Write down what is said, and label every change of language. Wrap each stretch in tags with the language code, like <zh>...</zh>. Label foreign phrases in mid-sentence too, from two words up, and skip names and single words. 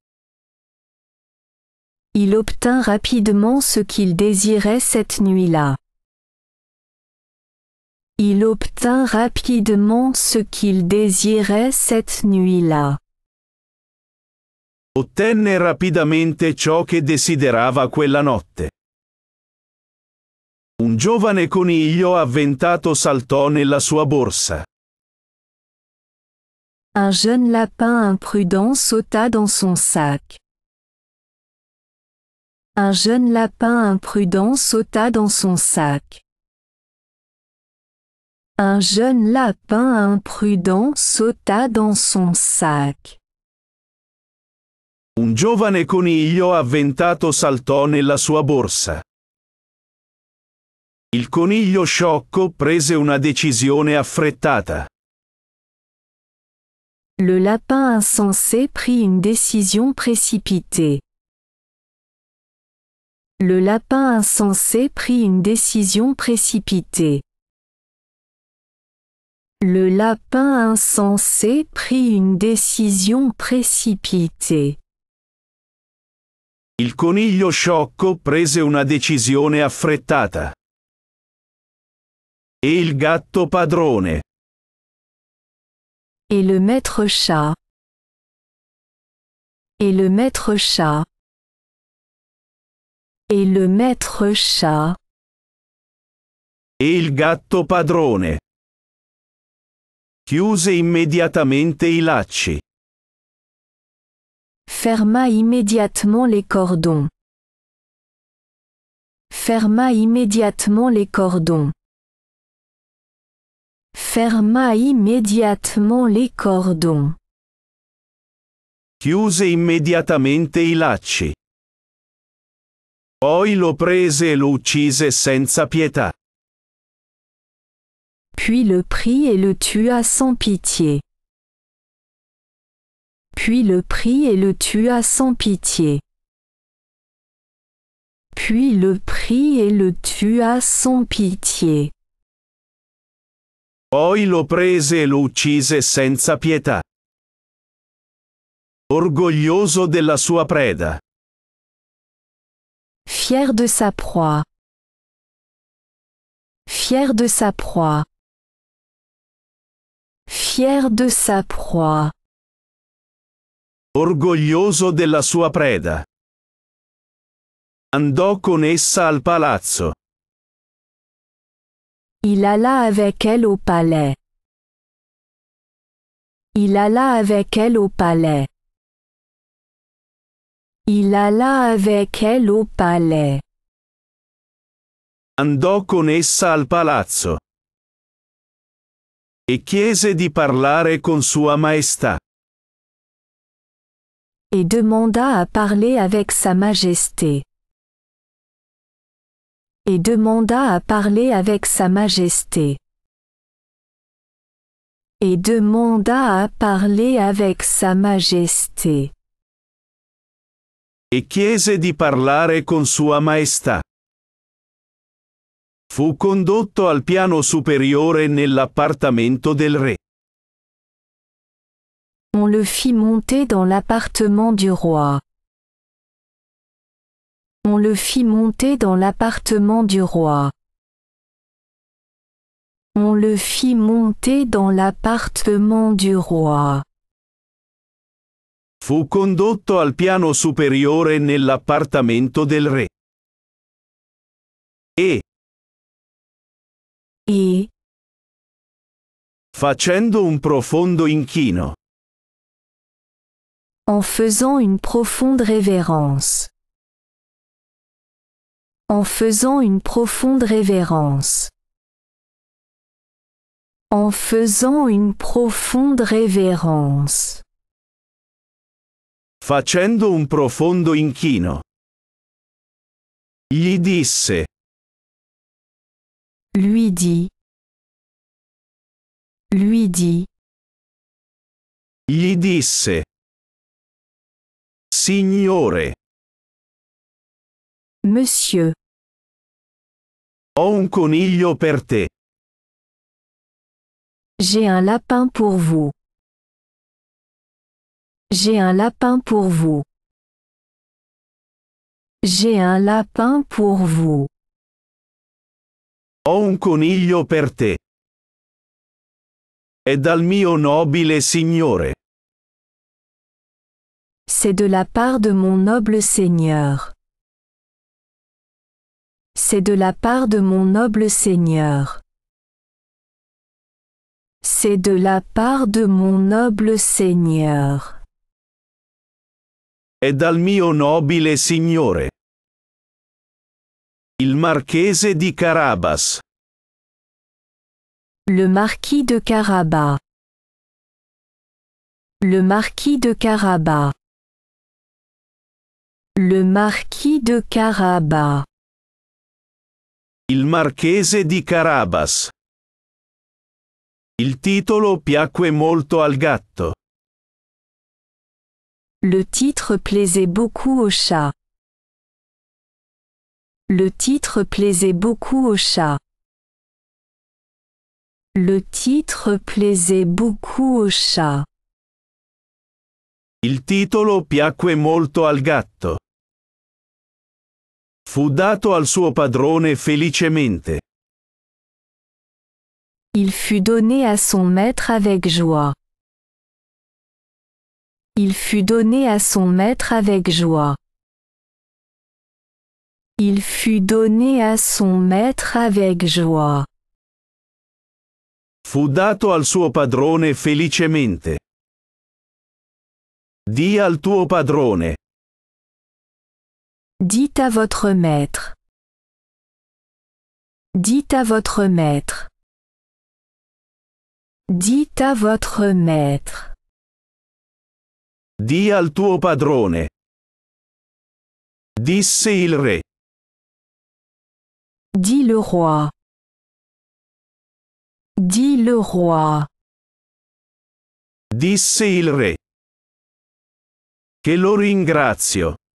<fr>Il obtint rapidement ce qu'il désirait cette nuit-là. Il obtint rapidement ce qu'il désirait cette nuit-là.</fr> <it>Ottenne rapidamente ciò che desiderava quella notte. Un giovane coniglio avventato saltò nella sua borsa.</it> <fr>Un jeune lapin imprudent sauta dans son sac. Un jeune lapin imprudent sauta dans son sac. Un jeune lapin imprudent sauta dans son sac.</fr> <it>Un giovane coniglio avventato saltò nella sua borsa. Il coniglio sciocco prese una decisione affrettata.</it> <fr>Le lapin insensé prit une décision précipitée. Le lapin insensé prit une décision précipitée. Le lapin insensé prit une décision précipitée.</fr> <it>Il coniglio sciocco prese una decisione affrettata. E il gatto padrone.</it> <fr>Et le maître chat. Et le maître chat. Et le maître chat.</fr> <it>E il gatto padrone. Chiuse immediatamente i lacci.</it> <fr>Ferma immédiatement les cordons. Ferma immédiatement les cordons. Ferma immédiatement les cordons.</fr> <it>Chiuse immediatamente i lacci. Poi lo prese e lo uccise senza pietà.</it> <fr>Puis le prit et le tua sans pitié. Puis le prit et le tua sans pitié. Puis le prit et le tua sans pitié.</fr> <it>Poi lo prese e lo uccise senza pietà. Orgoglioso della sua preda.</it> <fr>Fier de sa proie. Fier de sa proie. Fier de sa proie.</fr> <it>Orgoglioso della sua preda. Andò con essa al palazzo.</it> <fr>Il alla avec elle au palais. Il alla avec elle au palais. Il alla avec elle au palais.</fr> <it>Andò con essa al palazzo. E chiese di parlare con Sua Maestà.</it> <fr>Et demanda à parler avec Sa Majesté. Et demanda à parler avec Sa Majesté. Et demanda à parler avec Sa Majesté.</fr> <it>E chiese di parlare con Sua Maestà. Fu condotto al piano superiore nell'appartamento del re.</it> <fr>On le fit monter dans l'appartement du roi. On le fit monter dans l'appartement du roi. On le fit monter dans l'appartement du roi.</fr> <it>Fu condotto al piano superiore nell'appartamento del re. E, facendo un profondo inchino,</it> <fr>en faisant une profonde révérence. En faisant une profonde révérence. En faisant une profonde révérence.</fr> <it>facendo un profondo inchino, gli disse,</it> <fr>lui dit, lui dit,</fr> <it>gli disse, Signore,</it> <fr>Monsieur,</fr> <it>ho un coniglio per te.</it> <fr>j'ai un lapin pour vous. J'ai un lapin pour vous. J'ai un lapin pour vous.</fr> <it>Ho un coniglio per te. È dal mio nobile Signore.</it> <fr>C'est de la part de mon noble Seigneur. C'est de la part de mon noble Seigneur. C'est de la part de mon noble Seigneur.</fr> <it>È dal mio nobile Signore. Il marchese di Carabas.</it> <fr>Le marquis de Carabas. Le marquis de Carabas. Le marquis de Carabas.</fr> <it>Il marchese di Carabas. Il titolo piacque molto al gatto.</it> <fr>Le titre plaisait beaucoup au chat. Le titre plaisait beaucoup au chat. Le titre plaisait beaucoup au chat.</fr> <it>Il titolo piacque molto al gatto. Fu dato al suo padrone felicemente.</it> <fr>Il fut donné à son maître avec joie. Il fut donné à son maître avec joie. Il fut donné à son maître avec joie.</fr> <it>Fu dato al suo padrone felicemente. Di al tuo padrone.</it> <fr>Dites à votre maître. Dites à votre maître. Dites à votre maître.</fr> <it>Di al tuo padrone. Disse il re.</it> <fr>Dit le roi. Dit le roi.</fr> <it>Disse il re. Che lo ringrazio.</it>